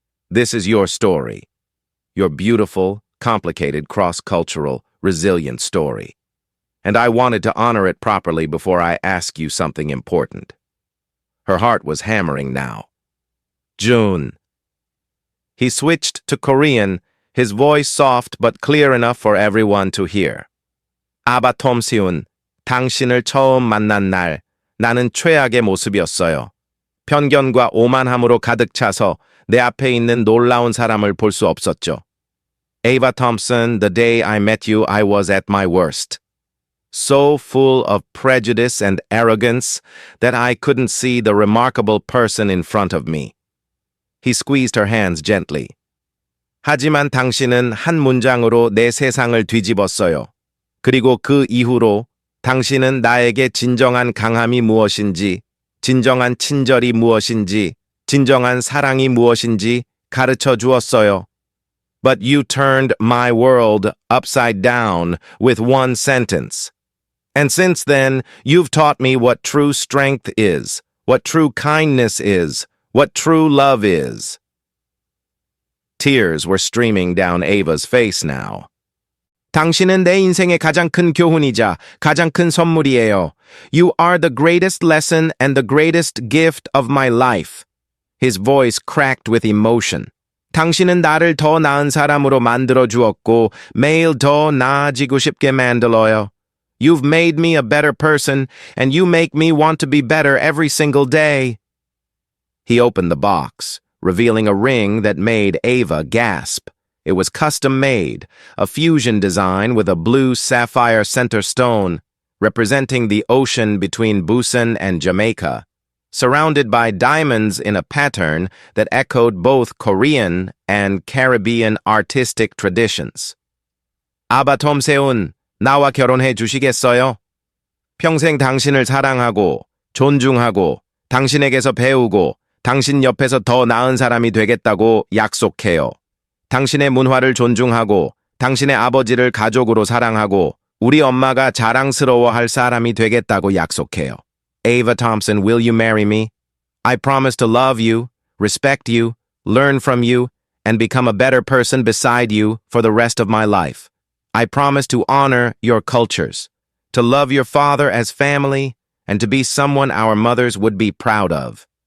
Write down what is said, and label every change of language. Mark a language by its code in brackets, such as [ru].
[en] "This is your story, your beautiful, complicated, cross-cultural, resilient story. And I wanted to honor it properly before I ask you something important." Her heart was hammering now. "June." He switched to Korean, his voice soft but clear enough for everyone to hear. [ko] "아바 톰시운, 당신을 처음 만난 날, 나는 최악의 모습이었어요. 편견과 오만함으로 가득 차서 내 앞에 있는 놀라운 사람을 볼 수 없었죠. [en] Ava Thompson, the day I met you, I was at my worst. So full of prejudice and arrogance that I couldn't see the remarkable person in front of me." He squeezed her hands gently. [ko] "하지만 당신은 한 문장으로 내 세상을 뒤집었어요. 그리고 그 이후로 당신은 나에게 진정한 강함이 무엇인지, 진정한 친절이 무엇인지, 진정한 사랑이 무엇인지 가르쳐 주었어요. [en] But you turned my world upside down with one sentence. And since then, you've taught me what true strength is, what true kindness is, what true love is. Tears were streaming down Ava's face now. [ko] 당신은 내 인생의 가장 큰 교훈이자 가장 큰 선물이에요. [en] You are the greatest lesson and the greatest gift of my life. His voice cracked with emotion. [ko] 당신은 나를 더 나은 사람으로 만들어 주었고 매일 더 나아지고 싶게 만들어요. [en] You've made me a better person, and you make me want to be better every single day. He opened the box, revealing a ring that made Ava gasp. It was custom-made, a fusion design with a blue sapphire center stone, representing the ocean between Busan and Jamaica, surrounded by diamonds in a pattern that echoed both Korean and Caribbean artistic traditions. [ko] 아바 톰세운, 나와 결혼해 주시겠어요? 평생 당신을 사랑하고, 존중하고, 당신에게서 배우고, 당신 옆에서 더 나은 사람이 되겠다고 약속해요. 당신의 문화를 존중하고, 당신의 아버지를 가족으로 사랑하고, 우리 엄마가 자랑스러워할 사람이 되겠다고 약속해요. [en] Ava Thompson, will you marry me? I promise to love you, respect you, learn from you, and become a better person beside you for the rest of my life. I promise to honor your cultures, to love your father as family, and to be someone our mothers would be proud of.